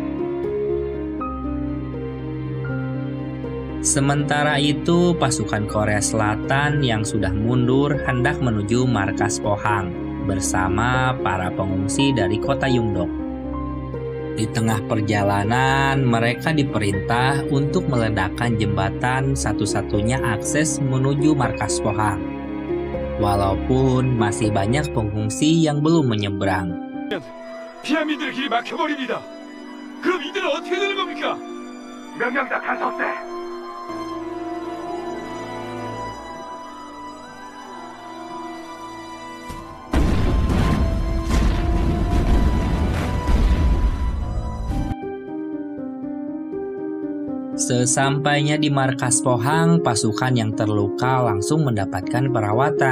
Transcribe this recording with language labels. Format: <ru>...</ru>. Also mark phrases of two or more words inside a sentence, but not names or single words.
<id>Sementara itu, pasukan Korea Selatan yang sudah mundur hendak menuju markas Pohang bersama para pengungsi dari kota Yungdok. Di tengah perjalanan, mereka diperintah untuk meledakkan jembatan satu-satunya akses menuju markas Pohang. Walaupun masih banyak pengungsi yang belum menyeberang.</id> <ko>피난민들의 길이 막혀버립니다. 그럼 이들은 어떻게 되는 겁니까? 명령 다 간섭대.</ko> <id>Sesampainya di markas Pohang, pasukan yang terluka langsung mendapatkan perawatan.</id>